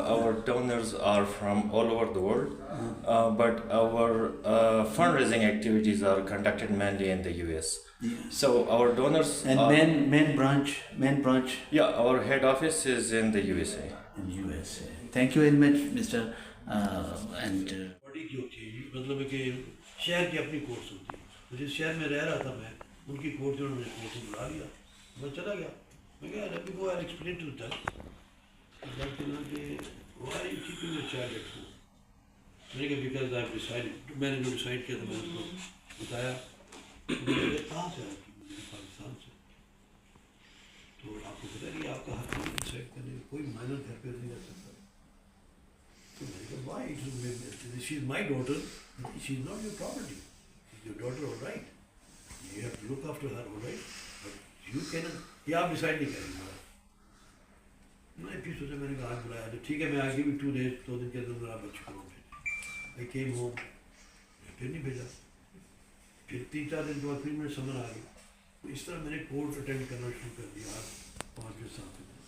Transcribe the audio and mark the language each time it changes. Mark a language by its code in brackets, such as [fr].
[en] Our donors are from all over the world, but our fundraising activities are conducted mainly in the US. Yes. So our donors And main branch. yeah, our head office is in the USA. In USA. Thank you very much, Mr. And. [hi] बड़ी जो थी मतलब कि शहर की अपनी course होती है, तो जिस शहर में रह रहा था मैं, उनकी कोर्ट से उन्होंने कोर्ट से बुला लिया, मैं चला गया, मैं कहा [en] let me go and explain to them कि why are you keeping your child at home? [hi] मैंने कहा [en] because I have decided, [hi] मैंने जो डिसाइड किया था मैंने उसको बताया, मुझे कहाँ से आया कि मुझे पाकिस्तान से, तो आपको पता है कि आपका हक नहीं डिसाइड करने का, कोई माइनर घर पे नहीं रह सकता. [en] So why? She is my daughter. She is not your property. She is your daughter, all right. You have to look after her, all right. But you cannot. [hi] ये आप डिसाइड नहीं करेंगे. मैं फिर सोचा मैंने कहा आज बुलाया तो ठीक है मैं आगे भी 2 days 2 दिन के अंदर आप बच्चे करो फिर. [en] I came home. [hi] फिर नहीं भेजा. फिर 3-4 दिन के बाद फिर मेरे समझ आ गई. इस तरह मैंने कोर्ट अटेंड करना शुरू कर दिया आज 5 के 7 दिन.